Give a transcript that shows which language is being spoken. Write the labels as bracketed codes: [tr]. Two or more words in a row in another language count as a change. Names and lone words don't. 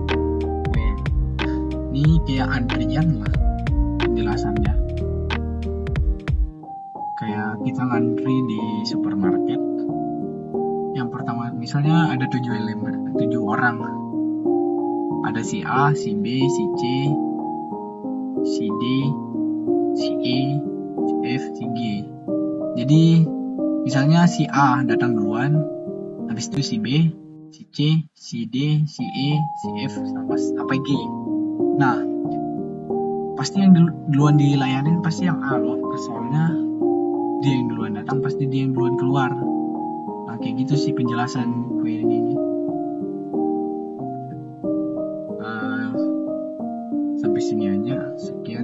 [id] Ini kayak antrian lah penjelasannya. Kayak kita ngantri di supermarket. Yang pertama misalnya ada 7 orang. Ada si A, si B, si C, si D, si E, si F, si G. Jadi misalnya si A datang duluan, habis itu si B, si C, si D, si E, si F, sampai G. Nah, pasti yang duluan dilayanin pasti yang A loh, soalnya dia yang duluan datang, pasti dia yang duluan keluar. Nah, kayak gitu sih penjelasan query ini. Sampai sini aja.